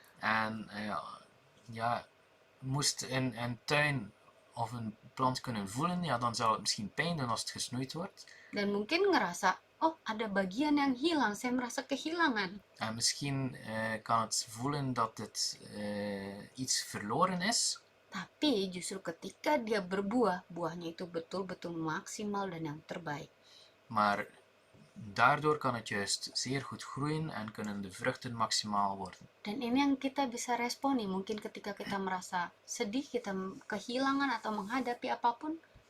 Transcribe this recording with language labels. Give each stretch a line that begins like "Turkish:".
Dutch: En moest een tuin of een plant kunnen voelen, ja, dan zal het misschien pijn doen als het gesnoeid wordt.
Indonesian: Dan mungkin ngerasa, oh ada bagian yang hilang, saya merasa kehilangan.
Dutch: En misschien kan het voelen dat het iets verloren is.
Indonesian: Tapi justru ketika dia berbuah, buahnya itu betul-betul maksimal dan yang terbaik.
Dutch: Maar daardoor kan het juist zeer goed groeien en kunnen de vruchten maximaal worden.
Indonesian: Dan ini yang kita bisa responi, mungkin ketika kita merasa sedih, kita kehilangan atau menghadapi apapun.